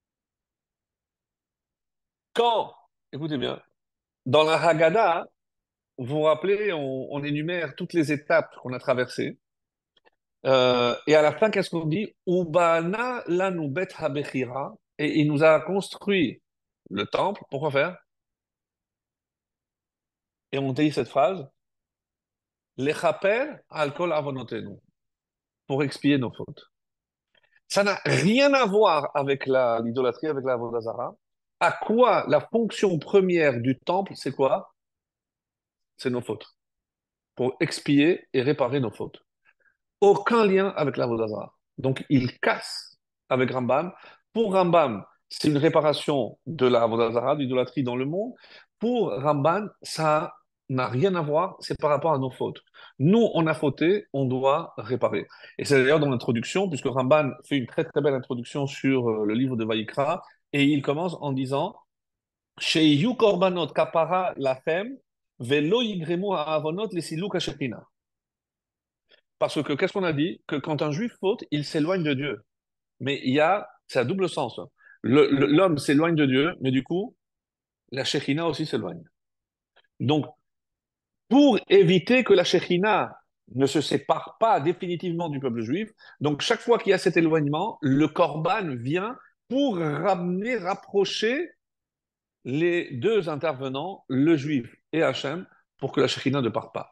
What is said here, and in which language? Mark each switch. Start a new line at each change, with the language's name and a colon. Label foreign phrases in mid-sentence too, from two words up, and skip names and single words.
French: Quand, écoutez bien, dans la Haggadah, vous vous rappelez, on énumère toutes les étapes qu'on a traversées. Et à la fin, qu'est-ce qu'on dit?
Hebrew: ובנה לנו בית הבחירה.
French: Et il nous a construit le temple. Pourquoi faire? Et on dit cette phrase,
Hebrew: לכפר על כל עוונותינו,
French: pour expier nos fautes. Ça n'a rien à voir avec l'idolâtrie, avec la Vodazara. À quoi la fonction première du temple, c'est quoi? C'est nos fautes. Pour expier et réparer nos fautes. Aucun lien avec la Vodazara. Donc, il casse avec Rambam. Pour Rambam, c'est une réparation de la Vodazara, de l'idolâtrie dans le monde. Pour Rambam, ça n'a rien à voir, c'est par rapport à nos fautes. Nous, on a fauté, on doit réparer. Et c'est d'ailleurs dans l'introduction, puisque Ramban fait une très très belle introduction sur le livre de Vaïkra, et il commence en disant
Hebrew: שיהיו קרבנות כפרה לכם ולא יגרמו העוונות לסילוק השכינה.
French: Parce que qu'est-ce qu'on a dit? Que quand un juif faute, il s'éloigne de Dieu. Mais c'est à double sens. L'homme s'éloigne de Dieu, mais du coup, la Shekhina aussi s'éloigne. Donc, pour éviter que la Shekhina ne se sépare pas définitivement du peuple juif, donc chaque fois qu'il y a cet éloignement, le Corban vient pour ramener, rapprocher les deux intervenants, le juif et Hachem, pour que la Shekhina ne parte pas.